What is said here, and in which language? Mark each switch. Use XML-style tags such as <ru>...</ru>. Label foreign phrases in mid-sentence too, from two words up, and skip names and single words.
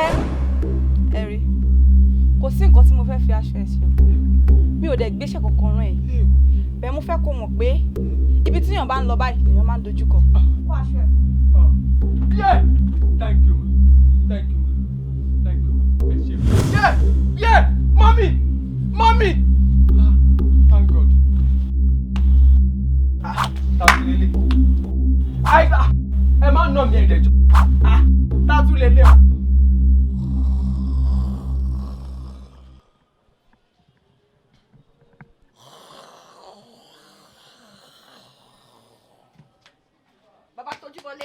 <yo>Dákẹ́ ẹnu ẹ. Ẹ̀rí. kò sí nǹkan tí mo fẹ́ fi aṣọ ẹ̀ ṣe o mi ò dẹ̀ gbéṣẹ́ kankan rán ẹ̀ bẹ́ẹ̀ mo fẹ́ kó mọ̀ pé ibi tí èèyàn bá ń lọ báyìí lèèyàn máa ń dojúkọ. kó aṣọ ẹ̀ fún.</yo> <en>Yeah! Thank you, man. Thank you, man. Thank you, man. Yeah! Yeah! Mommy! Mommy! Thank God. Tatu lele.</en> <yo>Ẹ má nà mí ẹ̀dẹ̀jọ́. Tatu lele o. Bàbá tójú bọlé.</yo>